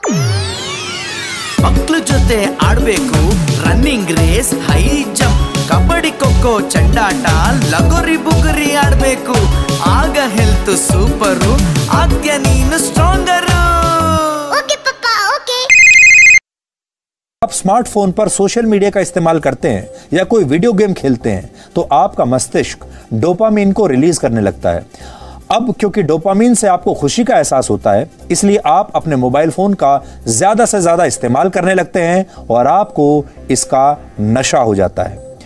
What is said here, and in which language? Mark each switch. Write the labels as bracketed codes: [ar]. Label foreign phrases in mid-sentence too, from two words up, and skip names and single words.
[kn] ಮಕ್ಳ ಜೊತೆ ಆಡ್ಬೇಕು, [en] running race, high jump, [kn] ಕಬಡ್ಡಿ, ಖೋಖೋ, ಚಂಡಾಟ, ಲಗೋರಿ ಬುಗುರಿ ಆಡ್ಬೇಕು. ಆಗ [en] health super, [kn] ಆಗ್ಯ ನೀನು ಸ್ಟ್ರಾಂಗರು. ಓಕೆ ಪಪ್ಪ, ಓಕೆ. [hi] आप स्मार्टफोन पर [en] social media [hi] का इस्तेमाल करते हैं या कोई [en] video game [hi] खेलते हैं तो आपका मस्तिष्क डोपामीन को रिलीज करने लगता है। अब क्योंकि डोपामीन से आपको खुशी का एहसास होता है, इसलिए आप अपने [en] mobile phone [hi] का ज्यादा से ज्यादा इस्तेमाल करने लगते हैं और आपको इसका नशा हो जाता है।